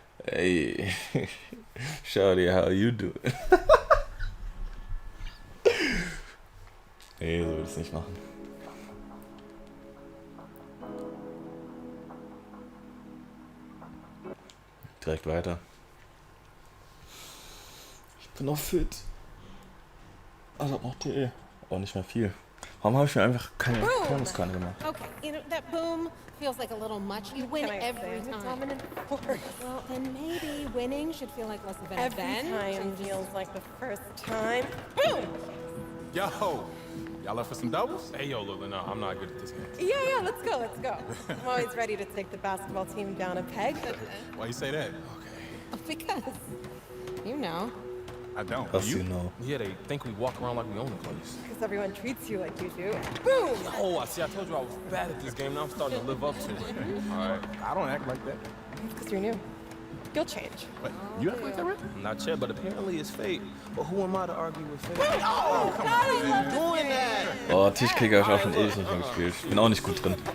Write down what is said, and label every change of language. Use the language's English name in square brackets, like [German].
[English] Hey, Shawty, how you doing? [German] Nee, so will ich es nicht machen. Direkt weiter. Ich bin noch fit. Also noch TE. Auch nicht mehr viel. Warum habe ich mir einfach keine Muskeln gemacht? [English] Okay, you know, that boom feels like a little much. You win every time. Well, then maybe winning should feel like less of an event. Every time feels like the first time. Boom! Yo, y'all up for some doubles? Hey, yo, Lula, no, I'm not good at this game. Yeah, let's go. I'm always ready to take the basketball team down a peg. Why you say that? Because, you know. I don't. You know. Yeah, they think we walk around like we own the place. Because everyone treats you like you do. Boom! Oh, I told you I was bad at this game. Now I'm starting to live up to it. All right. I don't act like that. Because you're new. You'll change. Wait, you act like that, right? Not yet, but apparently it's fate. But who am I to argue with fate? Oh, come on, doing that. [German] Oh, Tischkicker habe ich auch schon ewig nicht mehr gespielt. Ich bin auch nicht gut drin.